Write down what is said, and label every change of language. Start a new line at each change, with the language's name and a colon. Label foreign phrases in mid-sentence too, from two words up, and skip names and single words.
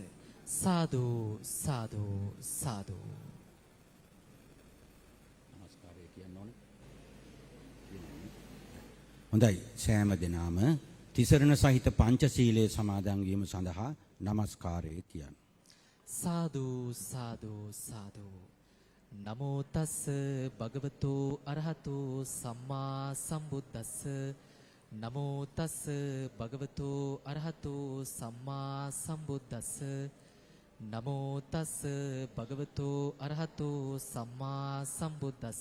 Sinhala: සාදු සාදු සාදු. නමස්කාරය කියන්න ඕනේ. හොඳයි සෑම දිනම තිසරණ සහිත පංචශීලයේ සමාදන් වීම සඳහා නමස්කාරය කියන්න. සාදු සාදු සාදු.
Pali: නමෝ තස්ස භගවතු අරහතෝ සම්මා සම්බුද්දස්ස නමෝ තස්ස භගවතු අරහතෝ සම්මා සම්බුද්දස්ස නමෝ තස්ස භගවතු අරහතෝ සම්මා සම්බුද්දස්ස